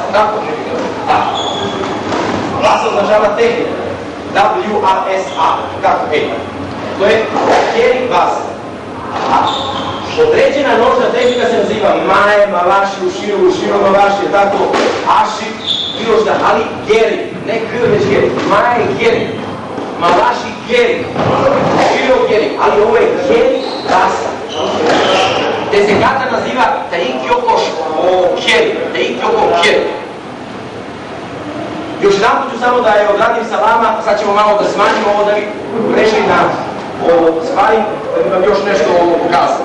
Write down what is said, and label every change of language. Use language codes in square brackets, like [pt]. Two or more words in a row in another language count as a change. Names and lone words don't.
[sr] Tako je. Tako. Vasa označava tehnika. W-A-S-A. Kako je? To je [ja] 蹴り技. [sr] Određena nožna tehnika se naziva [ja] 前、回し、後ろ、回し, [sr] tako, Ashi, bilo šta, ali Geri, ne K, već Geri. [ja] 前蹴り. 回し蹴り、後ろ蹴り, [sr] ali ovo je [ja] 蹴り技. [sr] Te se kata naziva Taikyodo Keri, Taikyodo Keri. Još jedan put ću samo da je odradim sa vama, sad ćemo malo da smanjimo ovo da bi prešli na stvari, da bi vam još nešto pokazao.